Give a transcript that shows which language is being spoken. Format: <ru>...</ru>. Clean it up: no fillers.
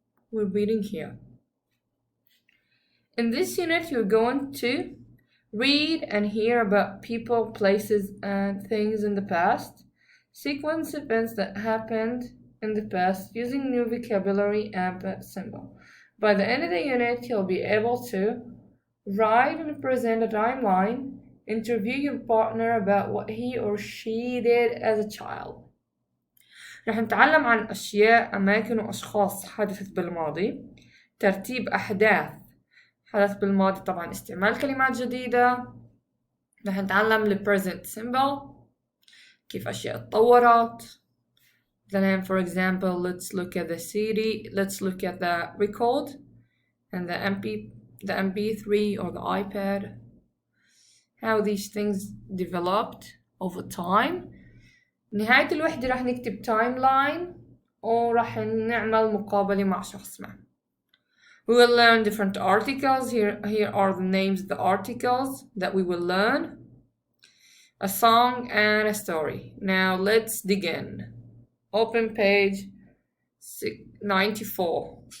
<en>We're reading here. In this unit, you're going to read and hear about people, places, and things in the past, sequence events that happened in the past using new vocabulary and symbol. By the end of the unit, you'll be able to write and present a timeline, interview your partner about what he or she did as a child.</en> <ar>رح نتعلم عن أشياء، أماكن وأشخاص حدثت بالماضي، ترتيب أحداث حدث بالماضي، طبعا استعمال كلمات جديدة. رح نتعلم ال present simple، كيف أشياء اتطورت.</ar> <en>Then for example, let's look at the CD, let's look at the record and the MP3 or the iPad, how these things developed over time.</en> <ar>نهاية الوحدة رح نكتب timeline ورح نعمل مقابلة مع شخص ما.</ar> <en>We will learn different articles. Here are the names of the articles that we will learn. A song and a story. Now let's dig in. Open page 94.</en>